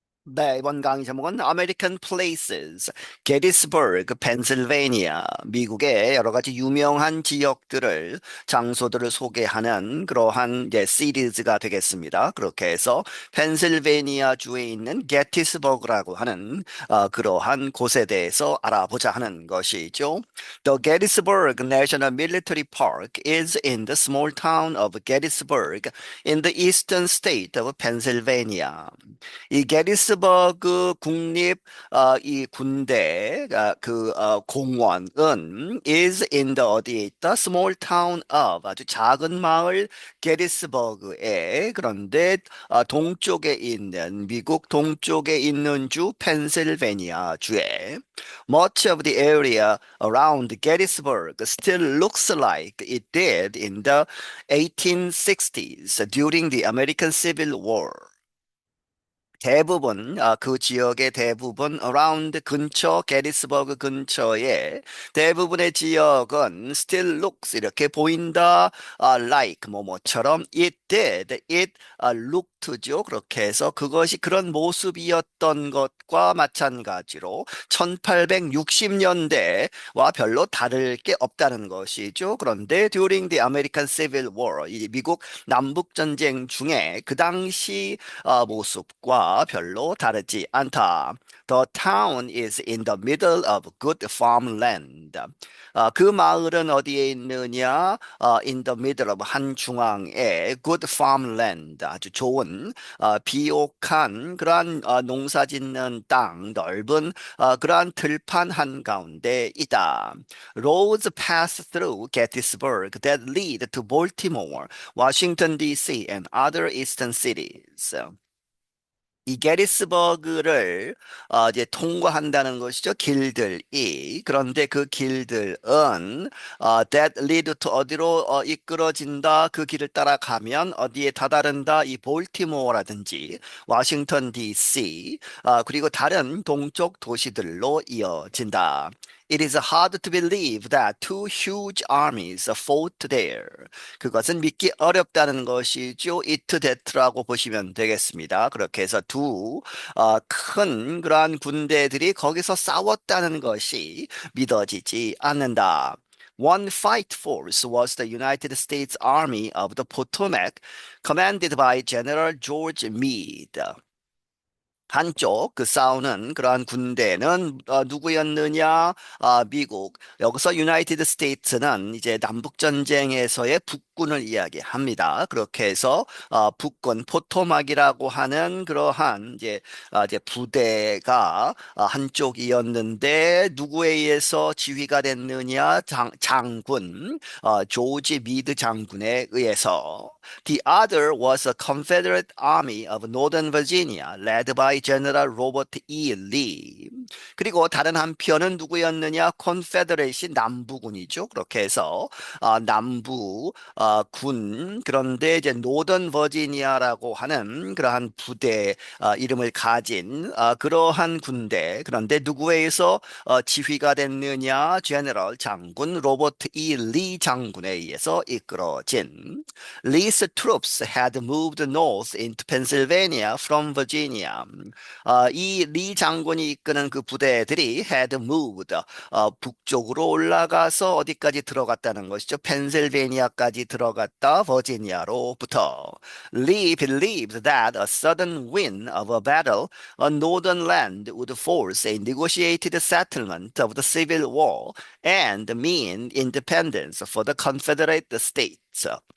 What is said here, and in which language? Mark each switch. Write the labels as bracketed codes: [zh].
[ko] 네, 이번 강의 제목은 American Places, 게티스버그, 펜실베니아, 미국의 여러 가지 유명한 지역들을, 장소들을 소개하는 그러한 이제 시리즈가 되겠습니다. 그렇게 해서 펜실베니아 주에 있는 게티스버그라고 하는 그러한 곳에 대해서 알아보자 하는 것이죠. [en] The Gettysburg National Military Park is in the small town of Gettysburg in the eastern state of Pennsylvania. [ko] 이 게티스버그 국립 이 군대 공원은 [en] is in the [ko] 어디에 있다? [en] small town of [ko] 아주 작은 마을 게티스버그에 그런데 동쪽에 있는 미국 동쪽에 있는 주 펜실베니아 주에 [en] much of the area around Gettysburg still looks like it did in the 1860s during the American Civil War. [ko] 대부분 그 지역의 대부분 around 근처 게티스버그 근처에 대부분의 지역은 [en] still looks [ko] 이렇게 보인다 like 뭐뭐처럼 [en] it did it looked [ko] 죠. 그렇게 해서 그것이 그런 모습이었던 것과 마찬가지로 1860년대와 별로 다를 게 없다는 것이죠. 그런데 [en] during the American Civil War [ko] 이 미국 남북 전쟁 중에 그 당시 모습과 별로 다르지 않다. [en] The town is in the middle of good farmland. [ko] 그 마을은 어디에 있느냐? [en] In the middle of [ko] 한중앙에 [en] good farmland. [ko] 아주 좋은 비옥한 그러한 농사 짓는 땅, 넓은 그러한 들판 한가운데 있다. [en] Roads pass through Gettysburg that lead to Baltimore, Washington, D.C. and other eastern cities. [ko] 이 게리스버그를 이제 통과한다는 것이죠. 길들이. 그런데 그 길들은 [en] that lead to [ko] 어디로 이끌어진다. 그 길을 따라가면 어디에 다다른다. 이 볼티모어라든지 워싱턴 DC 그리고 다른 동쪽 도시들로 이어진다. [en] It is hard to believe that two huge armies fought there. [ko] 그것은 믿기 어렵다는 것이죠. it that라고 보시면 되겠습니다. 그렇게 해서 두 큰 그러한 군대들이 거기서 싸웠다는 것이 믿어지지 않는다. [en] One fight force was the United States Army of the Potomac, commanded by General George Meade. [ko] 한쪽 그 싸우는 그러한 군대는 누구였느냐? 미국. 여기서 유나이티드 스테이트는 이제 남북 전쟁에서의 북군을 이야기합니다. 그렇게 해서 북군 포토막이라고 하는 그러한 이제 부대가 한쪽이었는데 누구에 의해서 지휘가 됐느냐? 장군 조지 미드 장군에 의해서. [en] The other was a Confederate Army of Northern Virginia, led by General Robert E. Lee. [ko] 그리고 다른 한편은 누구였느냐? 컨페더레이시 남부군이죠. 그렇게 해서 남부 군 그런데 이제 노던 버지니아라고 하는 그러한 부대 이름을 가진 그러한 군대 그런데 누구에 의해서 지휘가 됐느냐? 제너럴 장군 로버트 E. 리 장군에 의해서 이끌어진 [en] Lee's troops had moved north into Pennsylvania from Virginia. [ko] 이 리 장군이 이끄는 그 부대들이 [en] had moved [ko] 북쪽으로 올라가서 어디까지 들어갔다는 것이죠. 펜실베니아까지 들어갔다 버지니아로부터. [en] Lee believed that a sudden win of a battle on northern land would force a negotiated settlement of the Civil War and mean independence for the Confederate States.